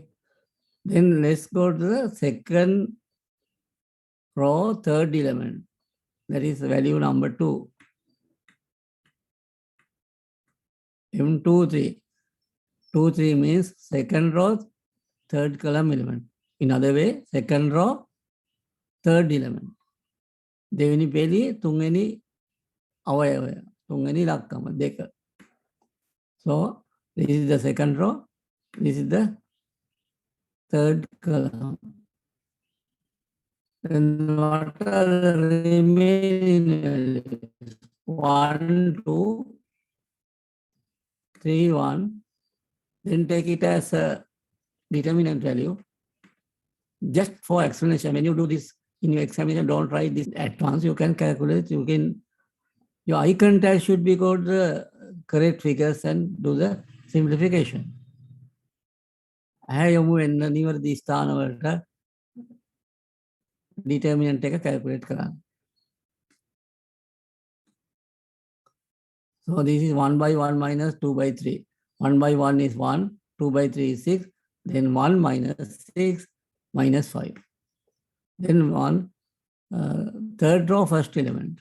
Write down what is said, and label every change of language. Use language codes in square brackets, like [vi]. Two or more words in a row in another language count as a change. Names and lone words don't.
[en] Then let's go to the second row, third element. That is value number 2. M23. 23 means second row, third column element. In other way, second row, third element. [si] දෙවෙනි පෙළේ තුන්වෙනි අවයවය, තුන්වෙනි ඉලක්කම 2. [en] So this is the second row, this is the third column. Then what are the remaining values? 1 2 3 1. Then take it as a determinant value. Just for explanation, when you do this in your examination, don't write this at once. You can calculate. You can. Your eye contact should be got the correct figures and do the simplification. [si] යමු එන්න නිවැරදි ස්ථාන වලට determinant එක calculate කරන්න. [en] So this is 1 by 1 minus 2 by 3. 1 by 1 is 1, 2 by 3 is 6, then 1 minus 6 minus 5. Then 1, third row, first element.